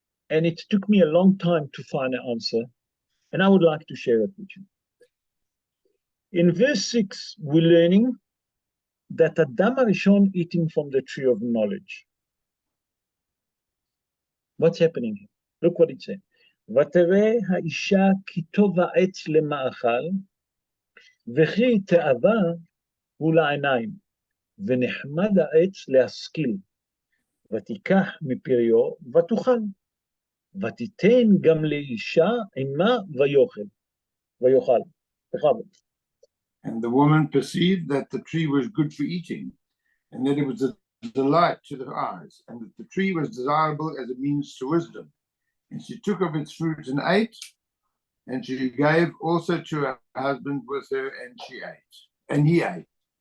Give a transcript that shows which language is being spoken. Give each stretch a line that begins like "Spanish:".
English: And it took me a long time to find an answer, and I would like to share it with you. In verse 6, we're learning that Adam HaRishon eating from the tree of knowledge. What's happening here? Look what it says.
Hebrew: ותראה האישה כי טוב העץ למאכל, וכי תאווה הוא לעיניים, ונחמד העץ להשכיל, ותיקח מפריו ותאכל, ותיתן גם לאישה עמה ויאכל.
English: And the woman perceived that the tree was good for eating, and that it was a delight to the eyes, and that the tree was desirable as a means to wisdom. And she took of its fruit and ate, and she gave also to her husband with her, and she ate, and he ate.